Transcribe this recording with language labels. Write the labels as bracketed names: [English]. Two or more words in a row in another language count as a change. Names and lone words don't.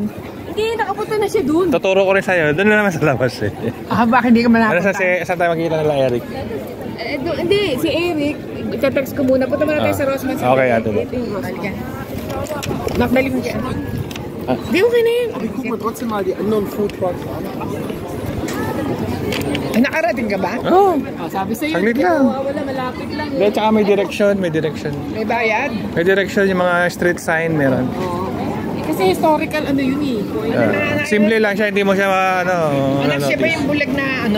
[Filipino] Hindi, nakapunta na siya dun. Tuturo ko rin sa'yo. Doon na naman sa labas eh. Bakit hindi ka malapunta? Saan tayo makikita nila, Eric? Hindi, si Eric. Ita-text ko muna. Punta muna tayo sa Rossmann. Okay, ato ba? Nakdali mo siya. Hindi, okay na yun. [German] Guck mal trotzdem mal die anderen [English] Food Trucks [German] an. [Filipino] Nakarating ka ba? Oo. Sabi sa'yo. Saglit lang. Wala, malapit lang. Hindi, tsaka may direction, may direction. May bayad? May direction, yung mga street sign meron. Kasi historical ano yun eh. Simple lang siya, hindi mo siya Anak siya ba yung bulag na ano?